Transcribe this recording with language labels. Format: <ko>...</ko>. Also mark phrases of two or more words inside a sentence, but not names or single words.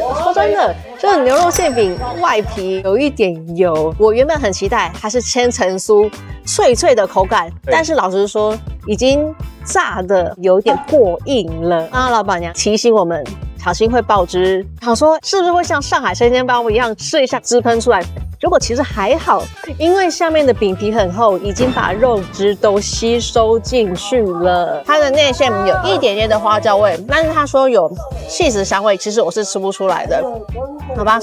<zh>說真的，這個牛肉餡餅外皮有一點油，我原本很期待它是千層酥，脆脆的口感，但是老實說，已經炸的有點過硬了。啊，老闆娘提醒我們小心會爆汁，想說是不是會像上海生鮮包一樣吃一下汁噴出來？結果其實還好，因為下面的餅皮很厚，已經把肉汁都吸收進去了。它的內餡有一點點的花椒味，但是他說有起司香味，其實我是吃不出來的，好吧？</zh>